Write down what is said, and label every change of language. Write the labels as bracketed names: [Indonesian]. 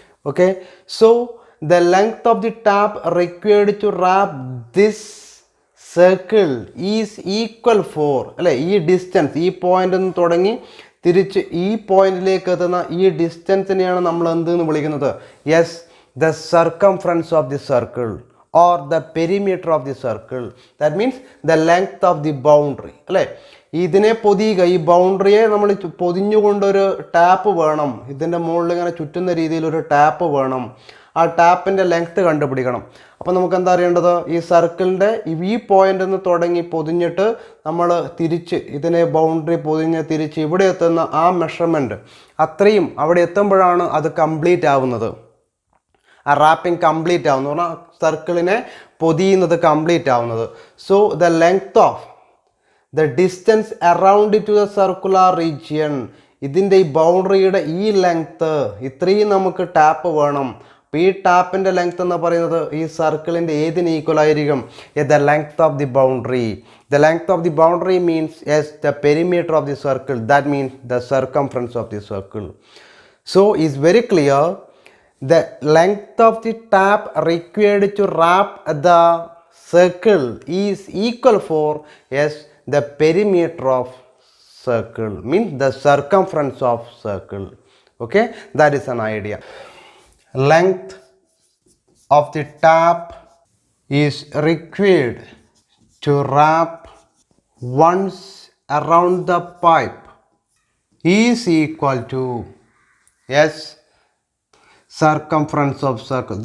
[Malayalam] Okay, so [English] the length of the tap required to wrap this circle is equal for [Malayalam] ഈ distance, ഈ point നിന്ന് തുടങ്ങി തിരിച്ച് ഈ പോയിന്റിലേക്ക് എത്തുന്ന ഈ ഡിസ്റ്റൻസിനെയാണ് നമ്മൾ എന്തെന്ന് വിളിക്കുന്നത്? [English] Yes, the circumference of the circle or the perimeter of the circle. That means the length of the boundary. [Malayalam] ഇതിനെ പൊതിയുക, ഈ ബൗണ്ടറിയെ നമ്മൾ പൊതിഞ്ഞുകൊണ്ടൊരു ടാപ്പ് വേണം. ഇതിൻ്റെ മുകളിൽ ഇങ്ങനെ ചുറ്റുന്ന രീതിയിലൊരു ടാപ്പ് വേണം. ആ ടാപ്പിൻ്റെ ലെങ്ത്ത് കണ്ടുപിടിക്കണം. അപ്പോൾ നമുക്ക് എന്താ അറിയേണ്ടത്? ഈ സർക്കിളിൻ്റെ ഈ പോയിൻ്റിൽ നിന്ന് തുടങ്ങി പൊതിഞ്ഞിട്ട് നമ്മൾ തിരിച്ച് ഇതിനെ ബൗണ്ടറി പൊതിഞ്ഞ് തിരിച്ച് ഇവിടെ എത്തുന്ന ആ മെഷർമെൻറ്റ് അത്രയും അവിടെ എത്തുമ്പോഴാണ് അത് കംപ്ലീറ്റ് ആവുന്നത്. ആ റാപ്പിംഗ് കംപ്ലീറ്റ് ആവുന്നു പറഞ്ഞാൽ സർക്കിളിനെ പൊതിയുന്നത് കംപ്ലീറ്റ് ആവുന്നത്. [English] so the length of the distance around to the circular region, [Malayalam] ഇതിൻ്റെ ഈ ബൗണ്ടറിയുടെ ഈ ലെങ്ത്ത് ഇത്രയും നമുക്ക് ടാപ്പ് വേണം. ഈ ടാപ്പിൻ്റെ ലെങ്ത് എന്ന് പറയുന്നത് ഈ സർക്കിളിൻ്റെ ഏതിന് ഈക്വൽ ആയിരിക്കും? [English] The length of the boundary. The length of the boundary means yes the perimeter of the circle, that means the circumference of the circle. So is very clear, the length of the tap required to wrap the circle is equal for yes the perimeter of circle, means the circumference of circle. Okay, that is an idea. Length of the tap is required to wrap once around the pipe is equal to yes circumference of circle.